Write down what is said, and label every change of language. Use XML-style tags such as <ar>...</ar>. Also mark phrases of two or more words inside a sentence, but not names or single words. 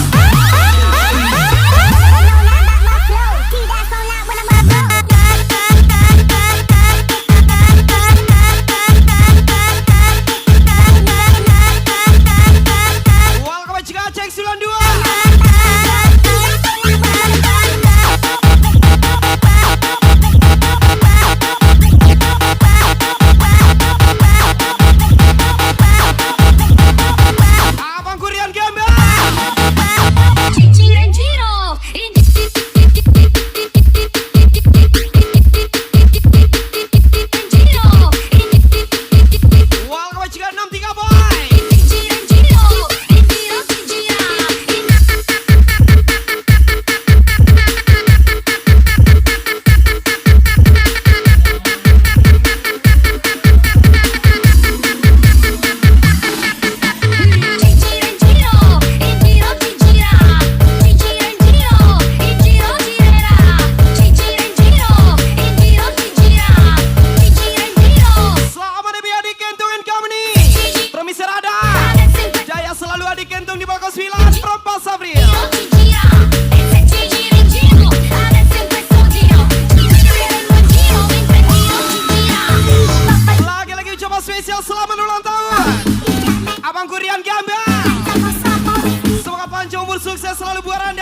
<id>Welcome juga cek 92. Abang Kurian Gamba.</id> <it>Ci gira in giro.</it> <id>Welcome juga 63 boy.</id> <it>Ci gira in giro ci gira. Ci gira in giro ci gira. Ci gira in giro girerà. Ci gira in giro ci gira. Ci gira in giro.</it> <id>Selamat lebih adik Kentungan Company from Misarada.</id> <it>Adesso in questo</it> <id>Jaya selalu adik Kentung di balkon 9 from Pak Sabri.</id> <it>giro ci gira. E se ci gira in giro, adesso in questo giro. Ci gireremo in giro, mentre in giro ci gira.</it> <id>Lagi-lagi ucapan spesial selamat ulang tahun Abang Kurian Gamba. Semoga panjang umur sukses selalu buat Anda.</id>